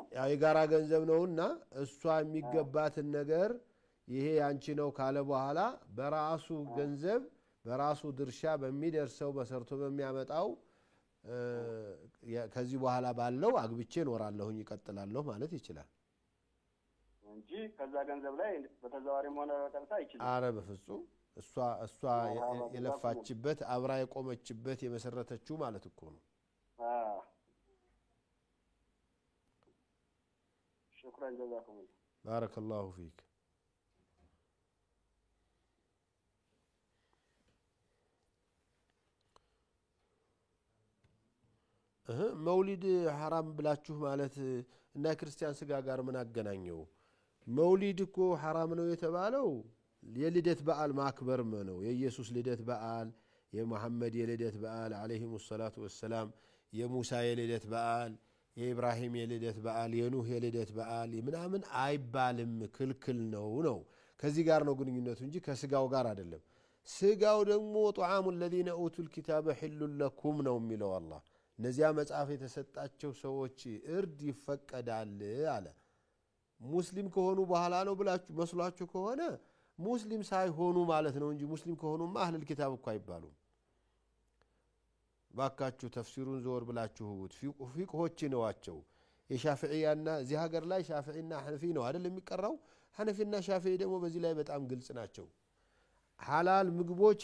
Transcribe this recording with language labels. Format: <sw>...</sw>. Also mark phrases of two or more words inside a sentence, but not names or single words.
<am>የጋራ ገንዘብ ነውና እሷ የሚገባትን ነገር ይሄ ያንቺ ነው ካለ በኋላ በራሱ ገንዘብ በራሱ ድርሻ በሚደርሰው በሰርቶ በሚያመጣው ከዚህ በኋላ ባለው አግብቼ ኖራለሁኝ ይቀጥላለሁ ማለት ይችላል እንጂ ከዛ ገንዘብ ላይ በተዛዋሪም ሆነ በቀጥታ ይችላል አረ በፍጹም እሷ የለፋችበት አብራ የቆመችበት የመሰረተችው ማለት እኮ ነው</am> <ar>شكرا جزاكم الله بارك الله فيك</ar> <am>መውሊድ حرام ብላችሁ ማለት እና ክርስቲያን ስጋ ጋር ምን አገናኘው መውሊድ እኮ حرام ነው የተባለው የልደት በዓል ማክበር ነው የኢየሱስ ልደት በዓል የመሐመድ የልደት በዓል</am> <ar>عليهم الصلاة والسلام፣</ar> <am>የሙሳ የልደት በዓል፣ የኢብራሂም የልደት በዓል፣ የኑህ የልደት በዓል ምናምን አይባልም፣ ክልክል ነው። ከዚህ ጋር ነው ግንኙነቱ እንጂ ከስጋው ጋር አይደለም። ስጋው ደግሞ ጧዓሙ</am> <ar>الذين اوتوا الكتاب حل لكم</ar> <am>ነው የሚለው አላህ። እነዚያ መጽሐፍ የተሰጣቸው ሰዎች እርድ ይፈቀዳል አለ። ሙስሊም ከሆኑ በኋላ ነው ብላችሁ መስሏችሁ ከሆነ ሙስሊም ሳይሆኑ ማለት ነው እንጂ ሙስሊም ከሆኑማ</am> <ar>أهل الكتاب</ar> <am>እኮ አይባሉም። ባካችሁ ተፍሲሩን ዞር ብላችሁ ፊቅሆች ነዋቸው። የሻፊዒያና እዚህ ሀገር ላይ ሻፊዒና ሐነፊ ነው አይደል የሚቀራው። ሐነፊና ሻፊዒ ደግሞ በዚህ ላይ በጣም ግልጽ ናቸው። ሐላል ምግቦች</am>